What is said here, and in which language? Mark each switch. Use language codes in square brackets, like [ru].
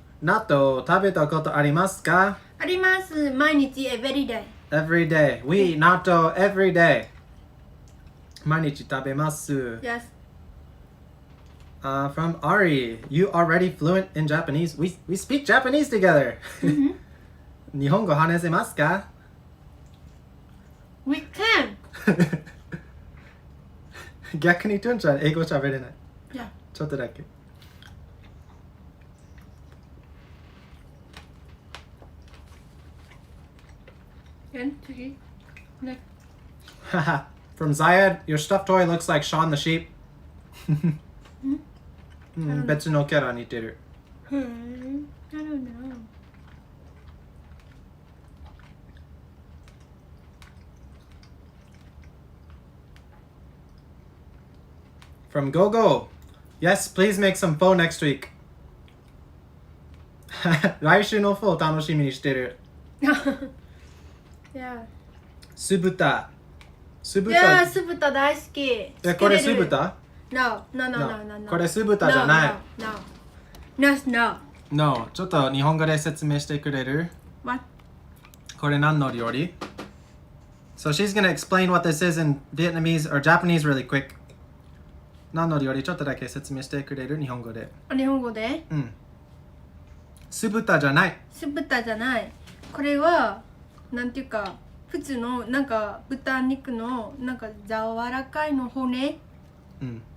[ja] Natto, 食べたことありますか? あります。毎日 [en] every day. Every day. We eat natto every day. [ja] 毎日食べます. [en] Yes. From Ari. You already fluent in Japanese? We speak Japanese together. [ja] 日本語話せますか? [en] We can. [ja] 逆にトゥンちゃん英語喋れない。 [en] Yeah. [ja] ちょっとだけ。 [en] And [ja] 次。 [en] Next. From Zayed, your stuffed toy looks like Shaun the Sheep. [ja] 別のキャラ似てる。 [en] I don't know. From Gogo. Yes, please make some pho next week. [ja] 来週のフォー楽しみにしてる。 [en] Yeah. [ja] 酢豚。酢豚。いやー、酢豚大好き。これ酢豚 [en] No, no, no, no, no, no. [ja] これ酢豚じゃない。 [en] No, no, no. [ja] No, ちょっと日本語で説明してくれる [en] What? [ja] これ何の料理 [en] So she's gonna explain what this is in Vietnamese or Japanese really quick. [ja] 何の料理ちょっとだけ説明してくれる日本語で。日本語でうん。酢豚じゃない。酢豚じゃない。これは、なんていうか、普通のなんか豚肉のなんか柔らかいの骨、うん。